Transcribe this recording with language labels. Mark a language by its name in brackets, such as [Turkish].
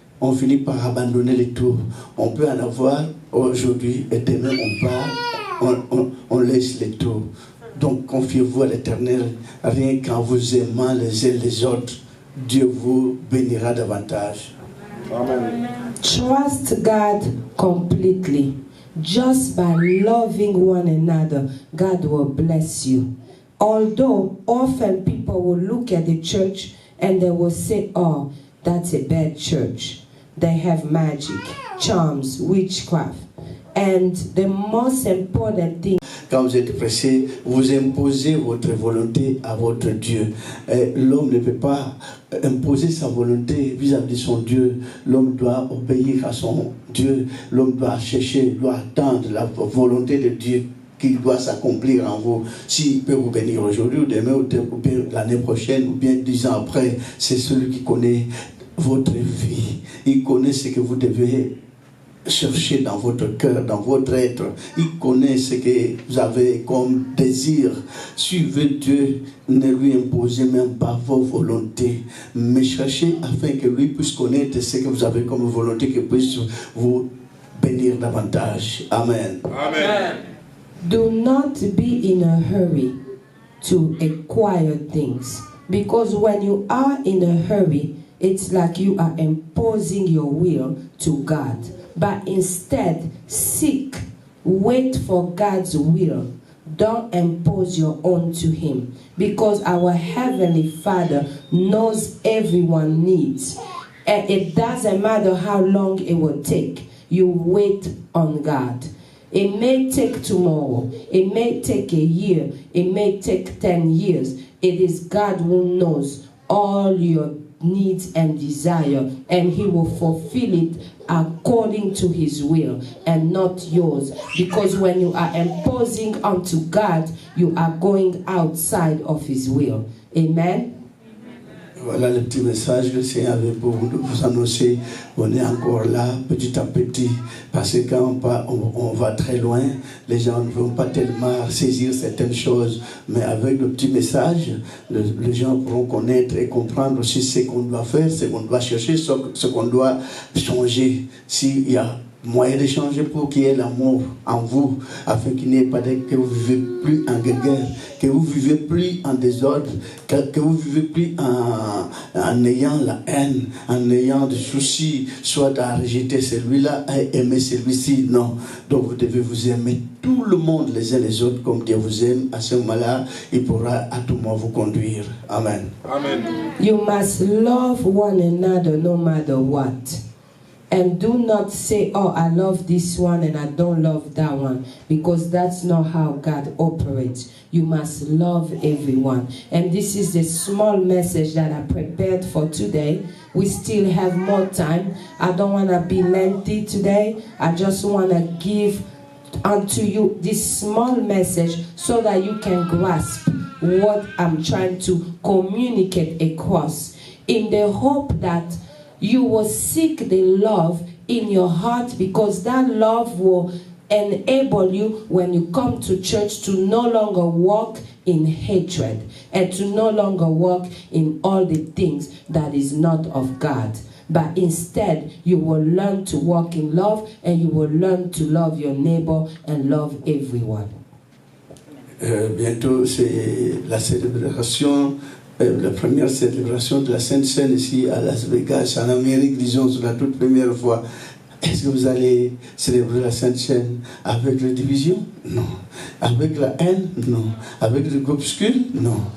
[French] On finit par abandonner le tout. On peut en avoir aujourd'hui et demain on part, on laisse le tout. Donc confiez-vous à l'Éternel, rien qu'en vous aimant les uns les autres, Dieu vous bénira davantage. Amen. [English] Trust God completely. Just by loving one another, God will bless you. Although often people will look at the church and they will say, oh, that's a bad church. They have magic, charms, witchcraft. And the most important thing, [French] quand vous êtes pressé, vous imposez votre volonté à votre Dieu. L'homme ne peut pas imposer sa volonté vis-à-vis de son Dieu. L'homme doit obéir à son Dieu. L'homme doit chercher, doit attendre la volonté de Dieu qui doit s'accomplir en vous. S'il peut vous bénir aujourd'hui ou demain ou bien l'année prochaine ou bien 10 ans après, c'est celui qui connaît votre vie. Il connaît ce que vous devez cherchez dans votre cœur, dans votre être. Il connaît ce que vous avez comme désir. Suivez Dieu, ne lui imposez même pas vos volontés, mais cherchez afin que lui puisse connaître ce que vous avez comme volonté, qu'il puisse vous bénir davantage. Amen. Amen. [English] Do not be in a hurry to acquire things, because when you are in a hurry, it's like you are imposing your will to God. But instead, seek, wait for God's will. Don't impose your own to Him. Because our Heavenly Father knows everyone's needs. And it doesn't matter how long it will take. You wait on God. It may take tomorrow. It may take a year. It may take 10 years. It is God who knows all your needs and desire, and He will fulfill it according to His will and not yours. Because when you are imposing unto God, you are going outside of His will. Amen. [French] Voilà le petit message que le Seigneur avait pour vous annoncer. On est encore là, petit à petit, parce que quand on va très loin, les gens ne vont pas tellement saisir certaines choses, mais avec le petit message, les gens pourront connaître et comprendre aussi ce qu'on doit faire, ce qu'on doit chercher, ce qu'on doit changer. S'il y a moyen de changer pour qu'il y ait l'amour en vous, afin qu'il n'y ait pas que vous ne vivez plus en guerre, que vous ne vivez plus en désordre, que vous ne vivez plus en ayant la haine, en ayant des soucis, soit à rejeter celui-là, à aimer celui-ci. Non. Donc vous devez vous aimer tout le monde les uns les autres comme Dieu vous aime. À ce moment-là, il pourra à tout moment vous conduire. Amen. Amen. [English] You must love one another no matter what. And do not say, oh, I love this one and I don't love that one, because that's not how God operates. You must love everyone. And this is the small message that I prepared for today. We still have more time. I don't want to be lengthy today. I just want to give unto you this small message so that you can grasp what I'm trying to communicate across, in the hope that you will seek the love in your heart, because that love will enable you when you come to church to no longer walk in hatred and to no longer walk in all the things that is not of God. But instead, you will learn to walk in love, and you will learn to love your neighbor and love everyone. [French] Bientôt, c'est la célébration. La première célébration de la Sainte Seine ici à Las Vegas, en Amérique, disons, c'est la toute première fois. Est-ce que vous allez célébrer la Sainte Seine avec la division? Non. Avec la haine? Non. Avec le groupuscule? Non.